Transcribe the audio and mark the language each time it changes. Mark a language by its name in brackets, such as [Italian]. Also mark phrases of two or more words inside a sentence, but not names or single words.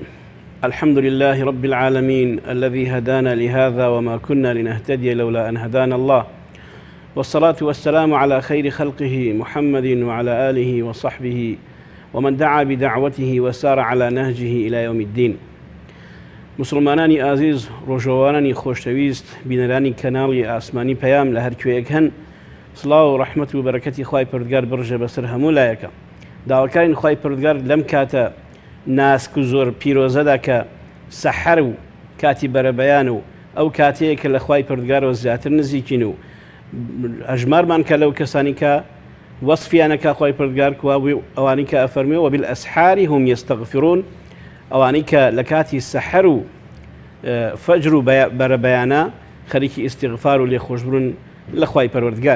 [Arabic] الحمد لله رب العالمين الذي هدانا لهذا وما كنا لنهتدي لولا أن هدانا الله، والصلاة والسلام على خير خلقه محمد وعلى آله وصحبه ومن دعا بدعوته وسار على نهجه إلى يوم الدين. [Central Kurdish] مسلمانانی ئازیز، ڕۆژەوانانی خۆشەویست، بینەرانی کەناڵی ئاسمانی پەیام لە هەر کوێیەک هەن، سڵاو و ڕەحمەت و بەرەکەتی خوای پەروەردگار بڕژێ بەسەر هەموو لایەکە. داواکارین خوای پەروەردگار لەم کاتە ناسک و زۆر پیرۆزەدا کە سەحەر و کاتی بەرەبەیان و ئەو کاتەیە کە لە خوای پەروەردگارەوە زیاتر نزیکین و هەژمارمان کە لەو کەسانی کە وەصفیانەکە خوای پەروەردگار ئەوانی کە ئەفەرمێ [Arabic] وبالأسحار هم يستغفرون، [Central Kurdish] ئەوانەی کە لە کاتی سەحەر و فەجر و بەرەبەیانە خەریکی ئیستیغفار و لێخۆشبوون لە خوای پەروەردگار.